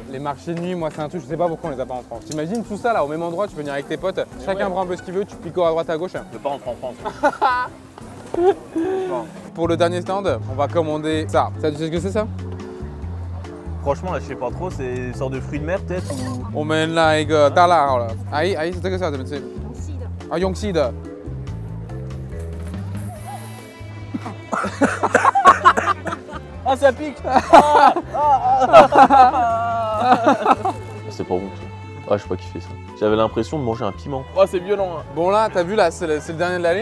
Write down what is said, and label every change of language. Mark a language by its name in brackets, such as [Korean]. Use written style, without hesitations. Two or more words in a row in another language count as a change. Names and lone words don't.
[French] Les marchés de nuit, moi c'est un truc, je sais pas pourquoi on les a pas en France. T'imagines tout ça là au même endroit, tu peux venir avec tes potes, chacun prend un peu ce qu'il veut, tu picores à droite à gauche. Je veux pas rentrer en France. Bon. Pour le dernier stand, on va commander ça. Ça, tu sais ce que c'est ça? Franchement là je sais pas trop, c'est une sorte de fruit de mer peut-être ou... [Chinese] 我们来一个大辣好了。阿姨，这个是要怎么吃？啊，用细的。 [French] Ah ça pique. C'est pas bon ça. Ah je sais pas kiffer ça. J'avais l'impression de manger un piment. Oh c'est violent. Hein. Bon là, t'as vu là, c'est le dernier de l'allée.